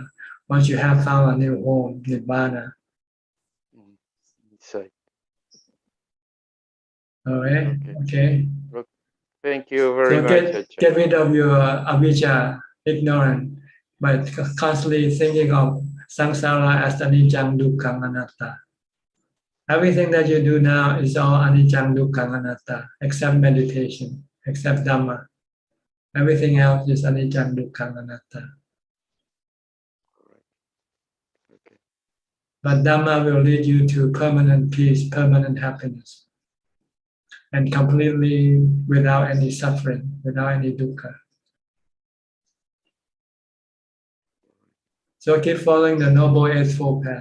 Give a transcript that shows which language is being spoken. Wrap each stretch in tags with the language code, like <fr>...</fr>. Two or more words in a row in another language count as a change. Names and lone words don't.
<en>Once you have found a new home, nibbana. All right. Okay. Thank you very So much. get rid of your avijja, ignorance, by constantly thinking of samsara as</en> <pi>anicca, dukkha, anatta.</pi> <en>Everything that you do now is all</en> <pi>anicca, dukkha, anatta,</pi> <en>except meditation, except Dhamma. Everything else is</en> <pi>anicca, dukkha, anatta.</pi> <en>But Dhamma will lead you to permanent peace, permanent happiness, and completely without any suffering, without any dukkha. So keep following the Noble Eightfold Path.</en>